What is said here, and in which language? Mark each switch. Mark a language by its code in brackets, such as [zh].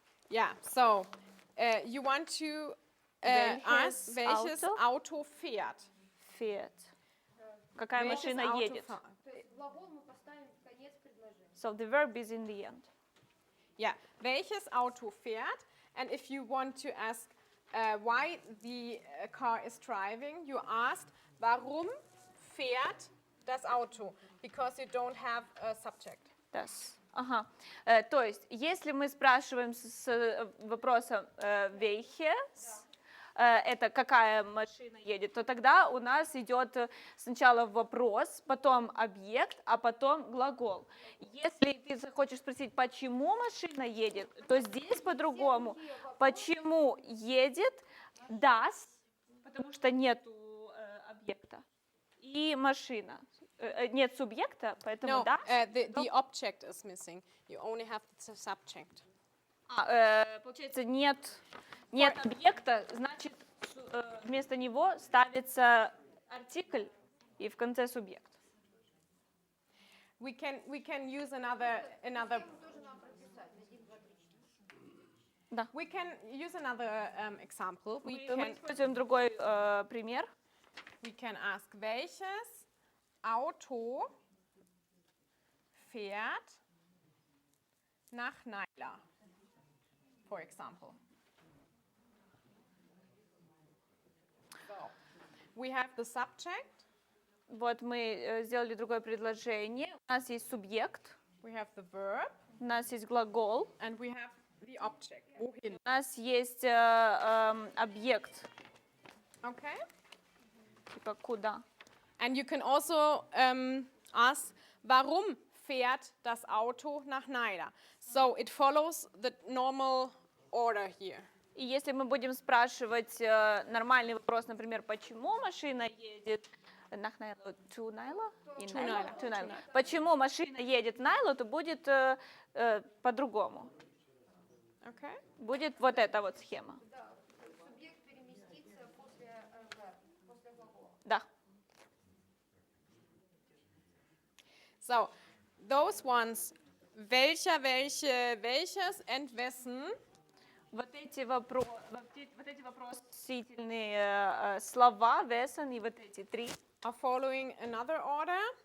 [en] Yeah, so you want to ask welches [de] Auto? Auto fährt. Fährt. [ru] Какая Welches машина [de] Auto [ru] едет? [de] fährt. [ru] То есть глагол мы поставим в конец предложения. [en] So the verb is in the end. Yeah, [de] welches Auto fährt? [en] And if you want to ask why the car is driving, you ask, [de] warum fährt das Auto? [en] Because you don't have a subject. [ru] Das. Ага. То есть, если мы спрашиваем с вопросом welches, это какая машина едет, то тогда у нас идет сначала вопрос, потом объект, а потом глагол. Если ты захочешь спросить, почему машина едет, то здесь по-другому. Почему едет das, потому что нету объекта, и машина. нет субъекта, поэтому [en] No, [ru] да. [en] the object is missing. You only have the subject. [ru] Получается, нет объекта, значит, вместо него ставится артикль и в конце субъект. [en] We can use another [ru] Тоже нам прописать. 1, 2, 3, 4. Да. [en] we can use another example. [ru] Мы используем другой пример. [en] We can ask, [de] welches Auto fährt nach Naila, [en] for example. So, we have the subject, [ru] Вот мы сделали другое предложение. У нас есть субъект, [en] we have the verb, [ru] у нас есть глагол, [en] and we have the object. Wohin? [ru] у нас есть объект, [en] Okay? [ru] типа куда. [en] And you can also ask, [de] warum fährt das Auto nach Naila? [en] So it follows the normal order here. [ru] И если мы будем спрашивать нормальный вопрос, например, почему машина едет [de] nach Naila, [en] to Naila? In Naila? To Naila. [ru] Почему машина едет в Найлу, то будет по-другому. [en] Okay? [ru] Будет вот эта вот схема. Да, субъект переместится после verb, после глагола. Да. [en] So, those ones, welcher, welche, welches, and wessen, [ru] Вот эти вопросительные слова, весен и вот эти три, [en] are following another order.